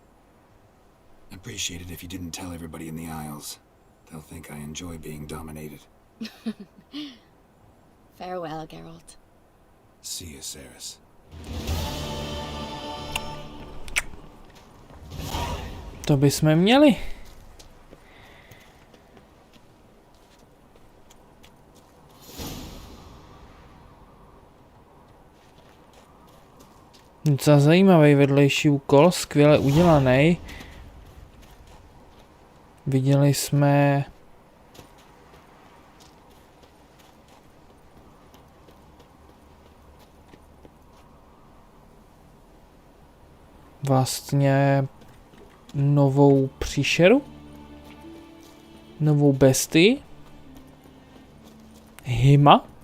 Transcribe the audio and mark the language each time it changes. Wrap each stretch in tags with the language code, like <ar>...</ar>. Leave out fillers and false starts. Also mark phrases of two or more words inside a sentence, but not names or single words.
<en>Appreciate it if you didn't tell everybody in the Isles. They'll think I enjoy being dominated. Farewell, Geralt. See you, Ceres.</en> <cs>To bychom měli. Docela zajímavý vedlejší úkol, skvěle udělaný. Viděli jsme vlastně novou příšeru, novou bestii, Hima.</cs>